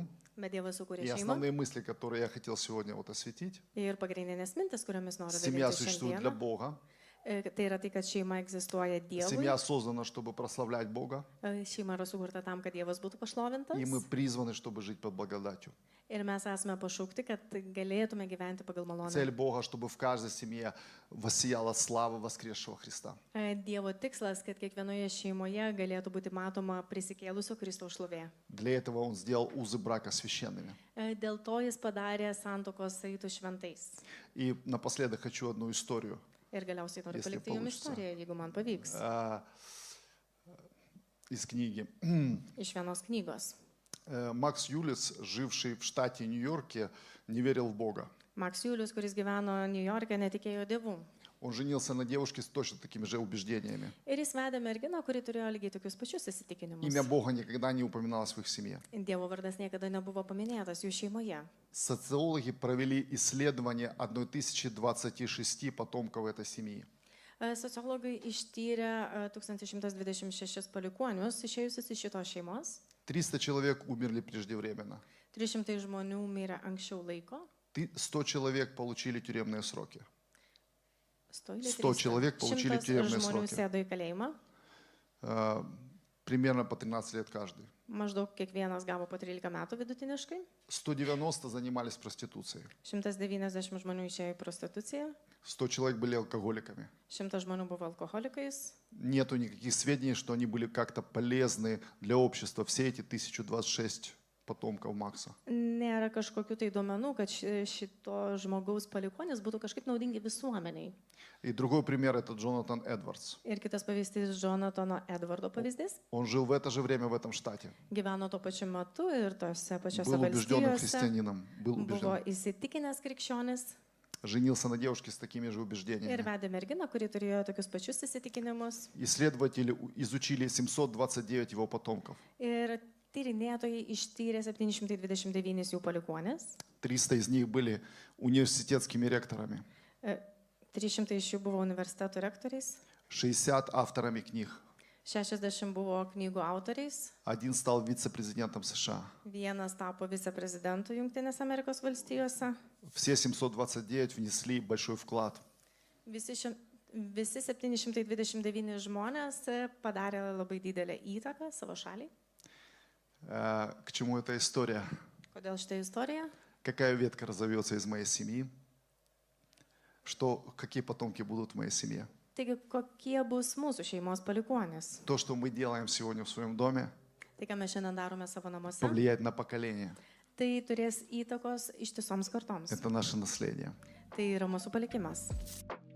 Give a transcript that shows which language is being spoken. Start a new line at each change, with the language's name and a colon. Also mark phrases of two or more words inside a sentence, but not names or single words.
Lithuanian: Bet Dievas sukūrė
Russian: И
Lithuanian: šeimą.
Russian: основные мысли, которые я хотел сегодня осветить.
Lithuanian: Ir pagrindinės mintis, kuriomis noriu
Russian: Семья
Lithuanian: dalintis
Russian: существует для
Lithuanian: šiandieną,
Russian: Бога.
Lithuanian: tai yra tai, kad šeima egzistuoja Dievui.
Russian: Семья создана, чтобы прославлять Бога.
Lithuanian: Šeima yra sukurta tam, kad Dievas būtų pašlovintas.
Russian: И мы призваны, чтобы жить под благодатью.
Lithuanian: Ir mes esame pašaukti, kad galėtume gyventi pagal malonę.
Russian: Цель Бога, чтобы в каждой семье воссияла слава воскресшего Христа.
Lithuanian: Dievo tikslas, kad kiekvienoje šeimoje galėtų būti matoma prisikėlusio Kristaus šlovė.
Russian: Для этого Он сделал узы брака священными.
Lithuanian: Dėl to jis padarė santuokos saitų šventais.
Russian: И напоследок хочу одну историю.
Lithuanian: Ir galiausiai noriu
Russian: Если
Lithuanian: palikti jums
Russian: получится.
Lithuanian: istoriją, jeigu man pavyks.
Russian: Из книги.
Lithuanian: Iš vienos knygos.
Russian: Макс Юлис, живший в штате Нью-Йорке, не верил в Бога.
Lithuanian: Maks Julius, kuris gyveno New York'e, netikėjo Dievu.
Russian: Он женился на девушке с точно такими же убеждениями.
Lithuanian: Ir jis vedė merginą, kuri turėjo lygiai tokius pačius įsitikinimus.
Russian: Имя Бога никогда не упоминалось в их семье.
Lithuanian: Dievo vardas niekada nebuvo paminėtas jų šeimoje.
Russian: Социологи провели исследование 1026 потомков этой семьи.
Lithuanian: Sociologai ištyrė 1126 palikuonius išėjusius iš šitos šeimos.
Russian: 300 человек умерли преждевременно.
Lithuanian: 300 žmonių mirė anksčiau laiko.
Russian: 100 человек получили тюремные сроки. 100 человек получили 100 тюремные
Lithuanian: žmonių
Russian: сроки.
Lithuanian: sėdo į kalėjimą.
Russian: Примерно по 13 лет каждый.
Lithuanian: Maždaug kiekvienas gavo po 13 metų vidutiniškai.
Russian: 190 занимались проституцией.
Lithuanian: 190 žmonių išėjo į prostituciją.
Russian: 100 человек были алкоголиками.
Lithuanian: 100 žmonių buvo alkoholikais.
Russian: Нету никаких сведений, что они были как-то полезны для общества. Все эти 1026 потомков Макса.
Lithuanian: Nėra kažkokių tai duomenų, kad šito žmogaus palikuonis būtų kažkaip naudingi visuomeniai.
Russian: И другой пример — это Джонатан Эдвардс.
Lithuanian: Ir kitas pavyzdys Jonatano Edvardo pavyzdys.
Russian: Он жил в это же время в этом штате.
Lithuanian: Gyveno tuo pačiu metu ir tose pačiose
Russian: Был убежденным
Lithuanian: valstijose.
Russian: христианином. Был
Lithuanian: Buvo
Russian: убежден.
Lithuanian: įsitikinęs krikščionis
Russian: Женился на девушке с такими же
Lithuanian: ir
Russian: убеждениями.
Lithuanian: vedė merginą, kuri turėjo tokius pačius įsitikinimus.
Russian: Исследователи изучили 729 его потомков.
Lithuanian: Ir tyrinėtojai ištyrė 729 jų palikuonis.
Russian: 300 из них были университетскими ректорами.
Lithuanian: 300 iš jų buvo universitetų rektoriais.
Russian: 60 авторами книг.
Lithuanian: 60 buvo knygų autoriais.
Russian: Один стал вице-президентом США.
Lithuanian: Vienas tapo viceprezidentu Junktinėse Amerikos valstijose.
Russian: Все 729 внесли большой вклад.
Lithuanian: Visi 729 žmonės padarė labai didelę įtaką savo šaliai.
Russian: К чему эта история?
Lithuanian: Kodėl šitą istoriją?
Russian: Какая ветка разовьется из моей семьи? Какие потомки будут в моей семье?
Lithuanian: Taigi, kokie bus mūsų šeimos palikuonis?
Russian: То, что мы делаем сегодня в своем доме,
Lithuanian: Tai, ką mes šiandien darome savo namuose,
Russian: повлияет на поколение.
Lithuanian: tai turės įtakos ištisoms kartoms.
Russian: Это наше наследие.
Lithuanian: Tai yra mūsų palikimas.